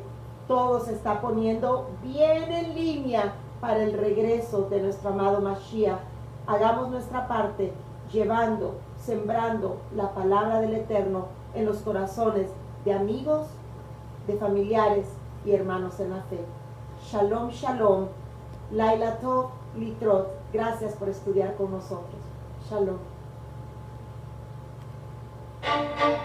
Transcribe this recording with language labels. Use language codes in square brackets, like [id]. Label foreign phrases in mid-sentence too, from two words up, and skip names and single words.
[es] Todo se está poniendo bien en línea para el regreso de nuestro amado Mashiach. Hagamos nuestra parte, llevando, sembrando la palabra del Eterno en los corazones de amigos, de familiares y hermanos en la fe. [he] Shalom, shalom. Laila Tov, Litrot. [es] Gracias por estudiar con nosotros. Shalom.